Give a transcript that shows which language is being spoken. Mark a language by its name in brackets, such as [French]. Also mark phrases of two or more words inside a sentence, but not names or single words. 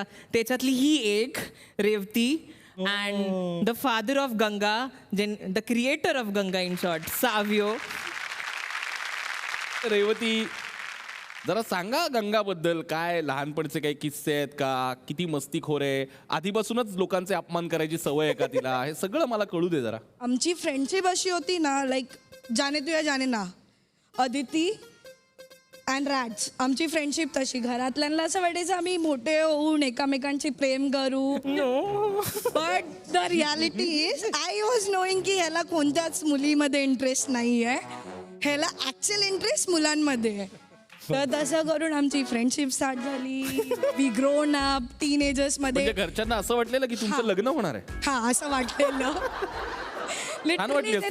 [Marathi] त्याच्यातली ही एक [English] रेवती and the father of Ganga, the creator of Ganga in short, सावियो. [Marathi] रेवती, जरा सांगा गंगाबद्दल. काय लहानपणीचे काही किस्से आहेत का? किती मस्तीखोर आहे? आधीपासूनच लोकांचे अपमान करायची सवय आहे का तिला? हे सगळं मला कळू दे जरा. आमची फ्रेंडशिप अशी होती ना, लाईक जाने तू या जाने ना, अदिती अँड राज. आमची फ्रेंडशिप तशी. घरातल्यांना असं वाटायचं आम्ही मोठे होऊन एकामेकांची प्रेम करू. [English] but the reality is I was knowing [Marathi] की ह्याला कोणत्याच मुलीमध्ये इंटरेस्ट नाही आहे, ह्याला [English] actual interest [Marathi] मुलांमध्ये आहे. तर तसं करून आमची [English] friendship start [Marathi] झाली. [English] we grown up teenagers [Marathi] मध्ये. म्हणजे घरच्यांना असं वाटलेलं की तुमचं लग्न होणार आहे? हा, असं वाटलेलं. वाटली असती